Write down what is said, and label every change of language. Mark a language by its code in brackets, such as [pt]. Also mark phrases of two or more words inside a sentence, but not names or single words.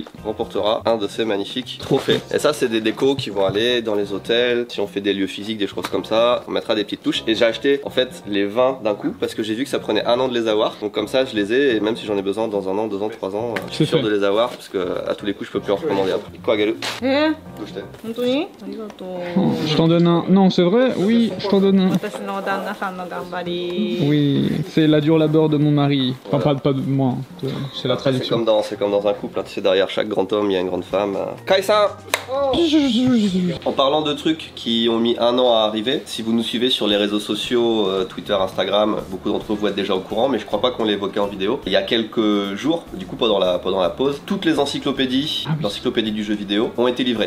[fr] remportera un de ces magnifiques trophées. Et ça, c'est des décos qui vont aller dans les hôtels. Si on fait des lieux physiques, des choses comme ça, on mettra des petites touches. Et j'ai acheté en fait les 20 d'un coup parce que j'ai vu que ça prenait 1 an de les avoir. Donc comme ça, je les ai et même si j'en ai besoin dans 1 an, 2 ans, 3 ans, je suis C'est sûr fait. de les avoir parce que à tous les coups, je peux plus en recommander après. Quoi, Galou? [ja] どうして? 本当にありがとう。 [fr] Oh, je t'en donne un. Non, c'est vrai? Oui, je t'en donne un. [ja] 私の旦那さんの頑張り。 [fr] Oui, c'est la dure labeur de mon mari. Enfin, pas de moi. C'est la C'est traduction. comme dans un couple, hein. Tu sais, derrière chaque grand homme, il y a une grande femme. Kai-san! En parlant de trucs qui ont mis 1 an à arriver, si vous nous suivez sur les réseaux sociaux, Twitter, Instagram, beaucoup d'entre vous êtes déjà au courant, mais je crois pas qu'on l'ait évoqué en vidéo. Il y a quelques jours, du coup pendant la pause, toutes les encyclopédies, l'encyclopédie du jeu vidéo, ont été livrées.